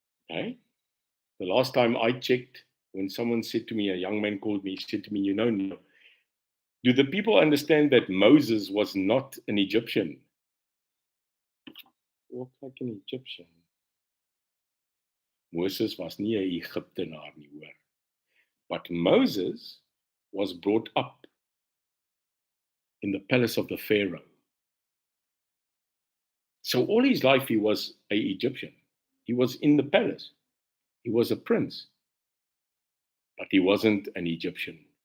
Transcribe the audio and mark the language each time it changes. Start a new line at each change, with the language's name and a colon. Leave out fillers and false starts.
English: Okay? The last time I checked, when someone said to me, a young man called me, he said to me, you know, do the people understand that Moses was not an Egyptian? Walk like an Egyptian.
Afrikaans: Moses was nie 'n Egiptenaar nie, hoor.
English: But Moses was brought up in the palace of the Pharaoh. So all his life he was an Egyptian. He was in the palace. He was a prince. But he wasn't an Egyptian.